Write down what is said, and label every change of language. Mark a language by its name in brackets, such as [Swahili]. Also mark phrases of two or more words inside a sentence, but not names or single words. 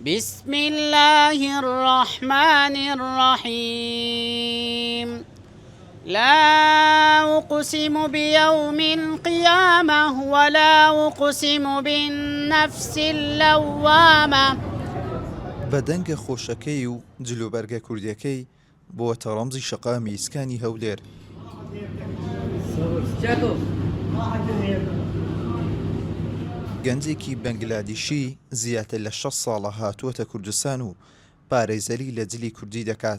[Arabic] بسم الله الرحمن الرحيم لا أقسم بيوم القيامة ولا أقسم بالنفس اللوامة. [Central Kurdish] بەدەنگە خۆشەکەی و جلوبەرگە کوردیەکەی بۆتە ڕەمزی شەقامی ئیسکانی هەولێر. گەنجێکی بەنگلادیشی زیاتر لە 6 ساڵە هاتووەتە کوردستان و پارێزەری لە جلی کوردی دەکات.